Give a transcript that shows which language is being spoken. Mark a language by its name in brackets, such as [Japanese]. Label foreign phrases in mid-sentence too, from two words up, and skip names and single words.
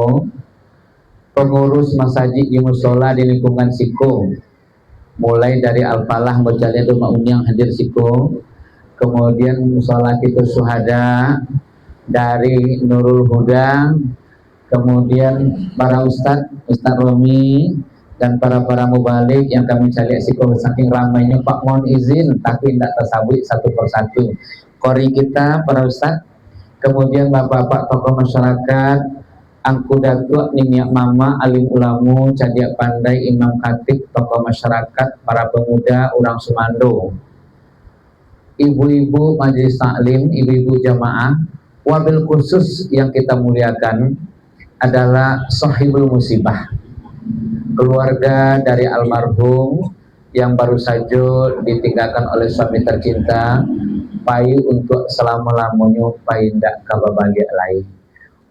[Indonesian] pengurus masjid di musola di lingkungan Siko, mulai dari Al-Falah Mojalidul Ma'un yang hadir Siko, kemudian musola kita Suhada dari Nurul Huda, kemudian para Ustadz Romi dan para mubalik yang kami cari Siko, saking ramainya Pak, mohon izin tapi tidak tersabut satu persatu. Kori kita para Ustadz, kemudian bapak-bapak tokoh masyarakat, [Minangkabau] angku datuk, niniak mama, alim ulamu, cadiak pandai, imam khatib, [Indonesian] tokoh masyarakat, para pemuda, orang Sumando, ibu-ibu majelis taklim, ibu-ibu jamaah, wabil khusus yang kita muliakan adalah sahibul musibah, keluarga dari almarhum yang baru saja ditinggalkan oleh suami tercinta, payu untuk selama-lamanya paindak kababagia lain.